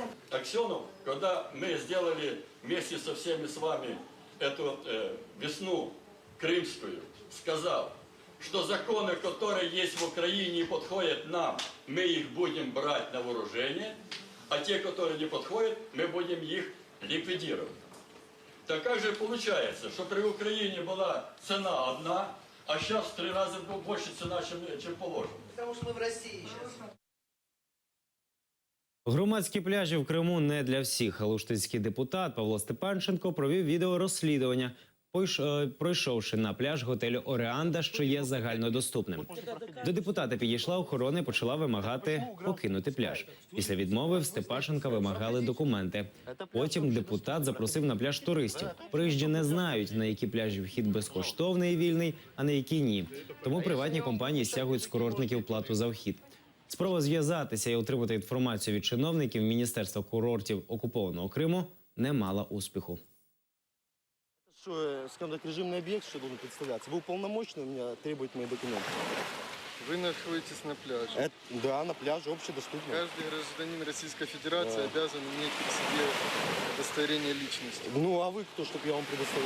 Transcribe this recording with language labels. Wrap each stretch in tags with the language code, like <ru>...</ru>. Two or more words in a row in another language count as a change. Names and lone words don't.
<ru>Аксенов, когда мы сделали вместе со всеми с вами эту весну крымскую, сказал, что законы, которые есть в Украине и подходят нам, мы их будем брать на вооружение, а те, которые не подходят, мы будем их ликвидировать. Так как же получается, что при Украине была цена одна, а сейчас в 3 раза больше цена, чем положено? Потому что мы в России сейчас.</ru> <uk>Громадські пляжі в Криму не для всіх. Алуштинський депутат Павло Степанченко провів відеорозслідування, пройшовши на пляж готелю «Ореанда», що є загальнодоступним. До депутата підійшла охорона і почала вимагати покинути пляж. Після відмови в Степанченка вимагали документи. Потім депутат запросив на пляж туристів. Приїжджі не знають, на які пляжі вхід безкоштовний і вільний, а на які ні. Тому приватні компанії стягують з курортників плату за вхід. Спроба зв'язатися і отримати інформацію від чиновників Міністерства курортів окупованого Криму не мала успіху.</uk> <ru>Что, скажем так, режимный объект, что должен представляться? Вы уполномочены у меня требовать мои документы? Вы находитесь на пляже. Да, на пляже, общедоступно. Каждый гражданин Российской Федерации обязан иметь при себе удостоверение личности. Ну, а вы кто, чтобы я вам предоставлял?</ru>